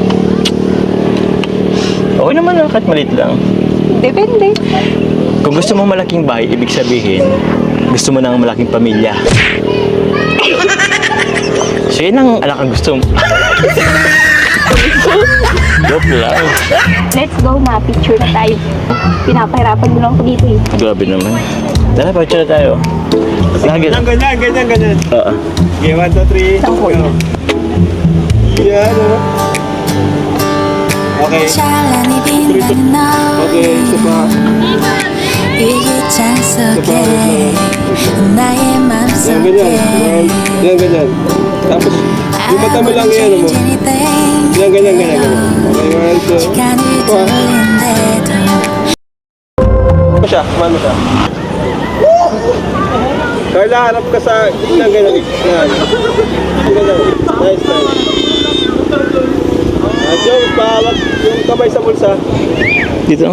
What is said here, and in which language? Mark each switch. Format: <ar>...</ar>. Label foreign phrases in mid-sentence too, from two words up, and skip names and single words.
<tl>Okay naman na, kahit malit lang. Depende. Kung gusto mo malaking bahay, ibig sabihin, gusto mo ng malaking pamilya. So yun ang anak ang gusto mo. Joke lang.</tl> <en>Let's go</en> <tl>na. Picture na tayo. Pinapahirapan mo lang ako dito eh. Grabe naman. Tara, picture na tayo. Lagi. Ganyan. Oo. Okay, 1, 2, 3. Go. Yan, oh. Okay.</tl> <ko>찬란히 빛나는</ko> <tl>Okay, isa pa.</tl> <ko>이 기찬 속에 나의</ko> <tl>Yan,</tl> <ko>맘속에</ko> <tl>ganyan. Ganyan. Tapos, yung mata mo lang yan, mo. Yan, ganyan. Okay, 1, 2.</tl> <ko>시간을 돌린대도</ko> <tl>Ano siya? Kumano siya? Carla, harap ka sa ganyan. Yan. Ganyan. Nice. Jones, pahawak yung kamay sa bulsa. Dito?</tl>